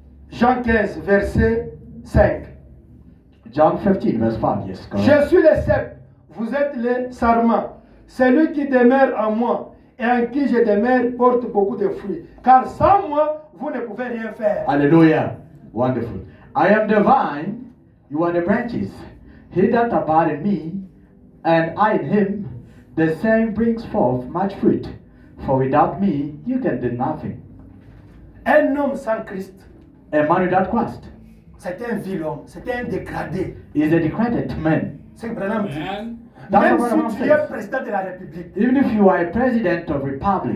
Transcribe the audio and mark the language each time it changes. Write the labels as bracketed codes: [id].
[fr] Jean 15, verset 5. [en] John 15, verse 5. Yes, correct. [fr] Je suis le cep, vous êtes les sarments. Celui qui demeure en moi et en qui je demeure porte beaucoup de fruits. Car sans moi, vous ne pouvez rien faire. [en] Hallelujah. Wonderful. I am the vine, you are the branches. He that abide in me, and I in him, the same brings forth much fruit. For without me, you can do nothing. [fr] Un homme sans Christ, [en] A man without Christ [fr] c'est un vil homme, c'est un dégradé. [en] is a degraded man. [fr] C'est ce que Branham dit. [en] Amen. That's [fr] Même [en] what Branham [fr] si tu es [en] says. [fr] président de la République, [en] Even if you are a president of republic,